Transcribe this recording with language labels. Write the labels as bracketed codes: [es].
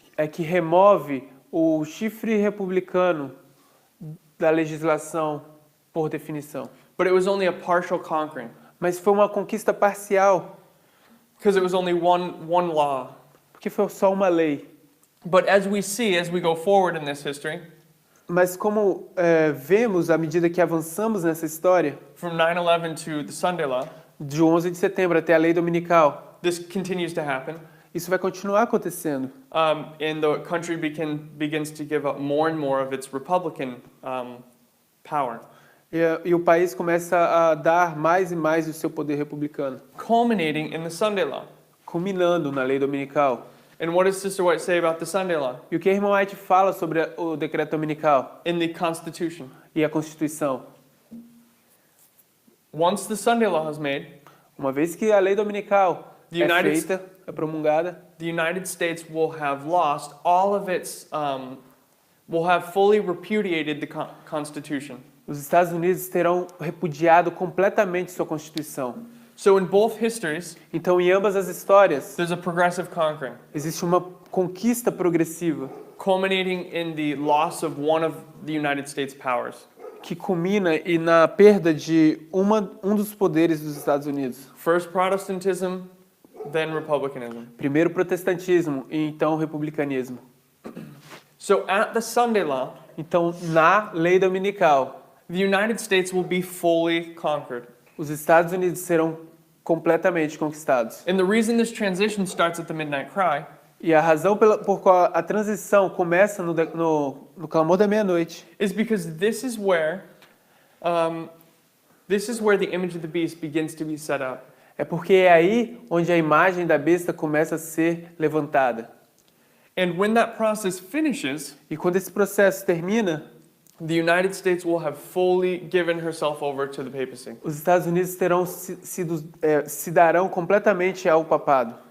[pt] Que remove o chifre republicano da legislação por definição. [en] But it was only a partial conquering [pt] Mas foi uma conquista parcial, [en] because it was only one law. [pt] porque foi só uma lei. [en] But as we see, as we go forward in this history, [pt] Mas como vemos à medida que avançamos nessa história, [en] from 9/11 to the Sunday Law, [pt] de 11 de setembro até a lei dominical, [en] this continues to happen. [pt] isso vai continuar acontecendo. [en] And the country begins to give up more and more of its Republican power, [pt] E o país começa a dar mais e mais do seu poder republicano, [en] culminating in the Sunday Law. [pt] culminando na lei dominical. [en] And what does Sister White say about the Sunday Law? [pt] E o que a irmã White fala sobre o decreto dominical [en] In the Constitution. [pt] e a Constituição? [en] Once the Sunday Law is made, [pt] Uma vez que a lei dominical [en] The [pt] é [en] United [pt] feita, é promulgada, [en] the United States will have lost all of its, will have fully repudiated the Constitution. [pt] os Estados Unidos terão repudiado completamente sua Constituição. [en] So in both histories, [pt] Então, em ambas as histórias, [en] there's a progressive conquering, [pt] existe uma conquista progressiva [en] culminating in the loss of one of the United States' powers. [pt] que culmina na perda de um dos poderes dos Estados Unidos. [en] First Protestantism, then Republicanism. [pt] Primeiro o protestantismo e então o republicanismo. [en] So at the Sunday Law, [pt] Então, na lei dominical, [en] the United States will be fully conquered. [pt] os Estados Unidos serão completamente conquistados. [en] And the reason this transition starts at the Midnight Cry [pt] E a razão por qual a transição começa no clamor da meia-noite [en] is because this is where the image of the beast begins to be set up. [pt] é porque é aí onde a imagem da besta começa a ser levantada. [en] And when that process finishes, [pt] E quando esse processo termina, [en] the United States will have fully given herself over to the papacy. [pt] os Estados Unidos terão se darão completamente ao papado.